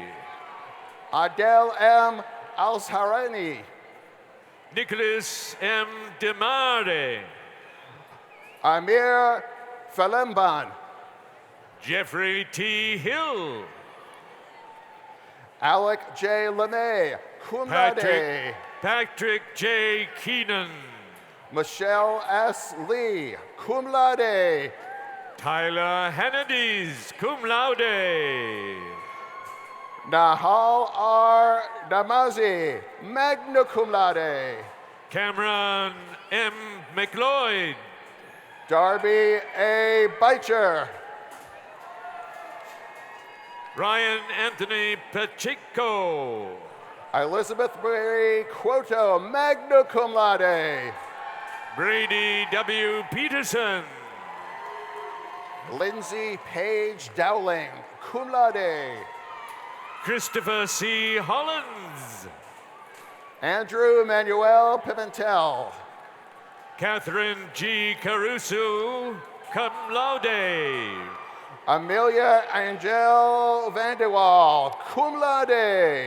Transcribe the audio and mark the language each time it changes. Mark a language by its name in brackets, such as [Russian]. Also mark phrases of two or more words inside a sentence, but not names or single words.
[English] Adele M. Alsharani. Nicholas M. Demare. Amir Falemban. Jeffrey T. Hill. Alec J. LeMay, [Latin] cum laude. [English] Patrick J. Keenan. Michelle S. Lee, [Latin] cum laude. [English] Tyler Hennedies, [Latin] cum laude. [English] Nahal R. Namazi, [Latin] magna cum laude. [English] Cameron M. McLeod. Darby A. Beecher. Ryan Anthony Pacheco. Elizabeth Mary Quoto, [Latin] magna cum laude. [English] Brady W. Peterson. Lindsay Page Dowling, [Latin] cum laude. [English] Christopher C. Hollins. Andrew Manuel Pimentel. Catherine G. Caruso, [Latin] cum laude. [English] Amelia Angel Vanderwall, [Latin] cum laude.